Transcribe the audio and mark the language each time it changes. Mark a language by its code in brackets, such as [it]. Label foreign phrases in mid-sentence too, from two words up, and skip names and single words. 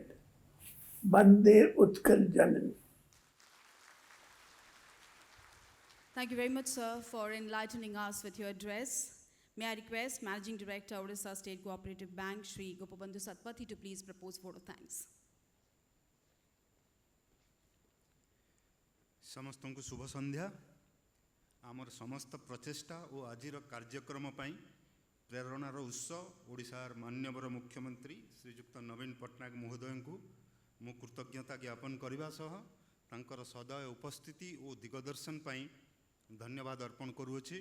[en] Bande Utkal Janani. Thank you very much, sir, for enlightening us with your address. May I request Managing Director, Odisha State Cooperative Bank, Shri Gopabandhu Satpathy, to please propose vote of thanks. [or] ସମସ୍ତଙ୍କୁ ଶୁଭ ସନ୍ଧ୍ୟା। ଆମର ସମସ୍ତ ପ୍ରଚେଷ୍ଟା ଓ ଆଜିର କାର୍ଯ୍ୟକ୍ରମ ପାଇଁ ପ୍ରେରଣାର ଉତ୍ସ ଓଡ଼ିଶାର ମାନ୍ୟବର ମୁଖ୍ୟମନ୍ତ୍ରୀ ଶ୍ରୀଯୁକ୍ତ ନବୀନ ପଟ୍ଟନାୟକ ମହୋଦୟଙ୍କୁ ମୁଁ କୃତଜ୍ଞତା ଜ୍ଞାପନ କରିବା ସହ ତାଙ୍କର ସଦୟ ଉପସ୍ଥିତି ଓ ଦିଗଦର୍ଶନ ପାଇଁ ଧନ୍ୟବାଦ ଅର୍ପଣ କରୁଅଛି।